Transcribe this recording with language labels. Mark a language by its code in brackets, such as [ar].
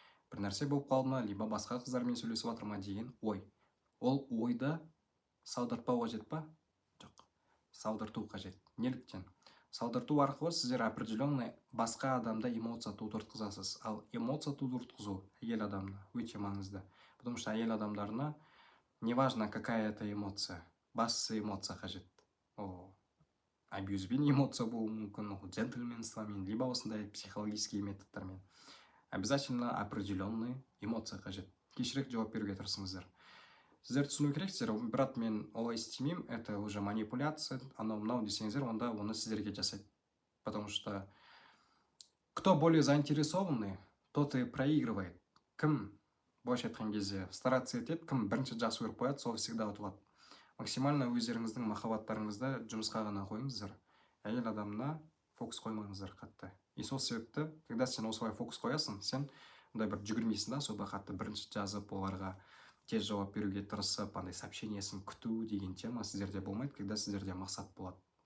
[kk] Бір нәрсе болып қалды ма, либо басқа қыздармен сөйлесіп жатыр ма деген ой. Ол ойды салдыртпау қажет па? Жоқ, салдырту қажет. Неліктен? Салдырту арқылы сіздер определенный басқа адамда эмоция тудыртқызасыз. Ал эмоция тудыртқызу әйел адамда өте маңызды. Потому что әйел адамдарына [ru] неважно какая это эмоция, [kk] басты эмоция қажет. Ол абьюзбен эмоция болуы мүмкін, ол джентльменствомен, либо осындай психологический методтармен. Обязательно определенный эмоция қажет. Кешірек жауап беруге тырысыңыздар. Сіздер түсіну керексіздер, брат, мен олай істемеймін, [ru] это уже манипуляция, [kk] анау мынау десеңіздер, онда оны сіздерге жасайды. [ru] Потому что кто более заинтересованный, тот и проигрывает. [kk] Кім былайша айтқан кезде стараться етеді, кім бірінші жақсы көріп қояды, сол всегда ұтылады. Максимально өздеріңіздің махаббаттарыңызды жұмысқа ғана қойыңыздар. Әйел адамына фокус қоймаңыздар қатты. И сол себепті, когда сен осылай фокус қоясың, сен ондай бір жүгірмейсің да, сол қатты бірінші жазып оларға тез жауап беруге тырысып, андай сообщениесін күту деген тема сіздерде болмайды, когда сіздерде мақсат болады.